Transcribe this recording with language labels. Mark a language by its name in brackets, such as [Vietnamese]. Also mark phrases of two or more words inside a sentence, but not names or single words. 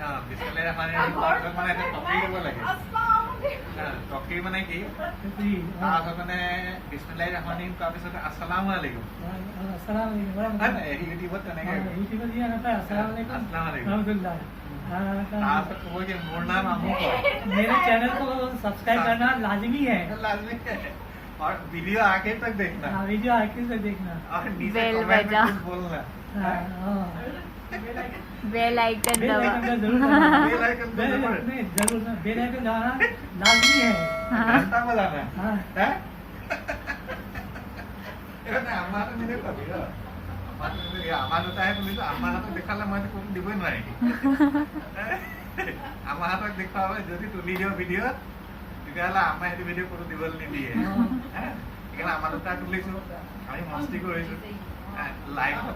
[Arabic] بسم الله الرحمن الرحيم [Assamese] মানে টপিক ল'ব লাগে টপিক মানে কি তাৰপিছত মানে [Arabic] بسم الله الرحمن الرحيم [Assamese] তাৰপিছত [Arabic] السلام عليكم [Assamese] ইউটিউবত তেনেকৈ ইউটিউবত দিয়া নাপায় [Arabic] السلام عليكم رحمة الله [Assamese] তাৰপিছত ক'ব কি মোৰ নাম আমুক [Hindi] मेरे चैनल को सब्सक्राइब करना लाजमी है लाजमी है और वीडियो आगे तक देखना वीडियो आखिर तक देखना और नीचे कमेंट में कुछ बोलना [English] bell icon [Hindi] बेल दबा आइकन जरूर [English] bell icon [Hindi] तो जरूर नहीं जरूर ना [English] bell icon [Hindi] दबाना लाजमी है घंटा बजाना हाँ [Assamese] है এটা আমাৰ মানে কবি আমাৰ দুটাহে তুমিতো আমাৰ হাতত দেখালে মইতো কোনো দিবই নোৱাৰিম আমাৰ হাতত দেখুৱাব যদি তুলি দিওঁ ভিডিঅ'ত তেতিয়াহ'লে আমাৰ সেইটো ভিডিঅ' কোনো দিবলৈ নিদিয়ে সেইকাৰণে আমাৰ দুটা তুলিছোঁ আমি মস্তি কৰিছোঁ লাইফত